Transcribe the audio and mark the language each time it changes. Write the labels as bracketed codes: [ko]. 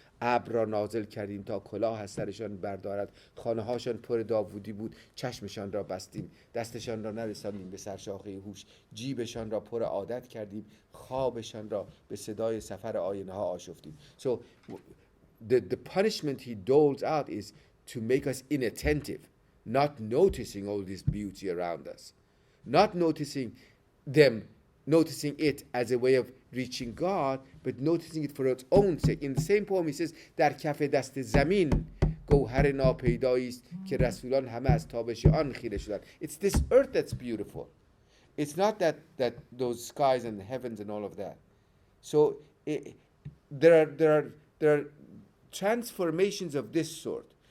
[fa] ابر را نازل کردیم تا کلاه از سرشان بردارد. خانه هاشان پر داوودی بود چشمشان را بستیم دستشان را نرساندیم به سرشاخه هوش. جیبشان را پر عادت کردیم خوابشان را به صدای سفر آینه ها آشفتیم. [en] So the punishment he doles out is to make us inattentive, not noticing all this beauty around us, not noticing them, noticing it as a way of reaching God, but noticing it for its own sake. In the same poem he says, [fa] در کف دست زمین گوهر ناپیدایی است که رسولان همه از تابش آن خیره شدند. [en] It's this earth that's beautiful. It's not that those skies and the heavens and all of that. So there are transformations of this sort.